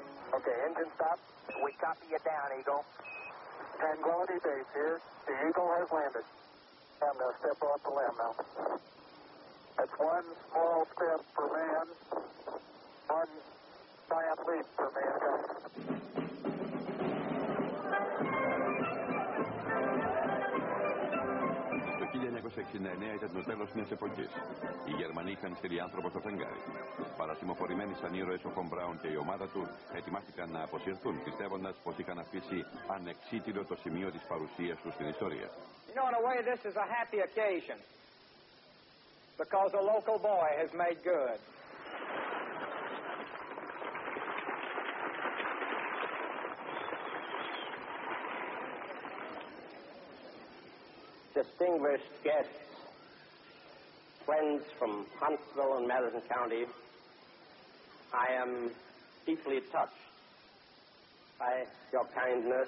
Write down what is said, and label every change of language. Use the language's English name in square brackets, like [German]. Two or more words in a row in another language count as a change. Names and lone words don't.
[English] Okay, engine stop. We copy you down, Eagle. Tranquility Base here. The Eagle has landed. I'm going to step off the limb now. That's one small step for man, one giant leap for mankind. [Greek] Το 1969 ήταν το τέλος μιας εποχής. Οι Γερμανοί είχαν στείλει άνθρωπο στο φεγγάρι. Παρασημοφορημένοι σαν ήρωες ο Φον Μπράουν και η ομάδα του ετοιμάστηκαν να αποσυρθούν, πιστεύοντας πως είχαν αφήσει ανεξίτηλο το σημείο της παρουσίας τους στην ιστορία. [English] You know, in a way, this is a happy occasion because a local boy has made good. Distinguished guests, friends from Huntsville and Madison County, I am deeply touched by your kindness.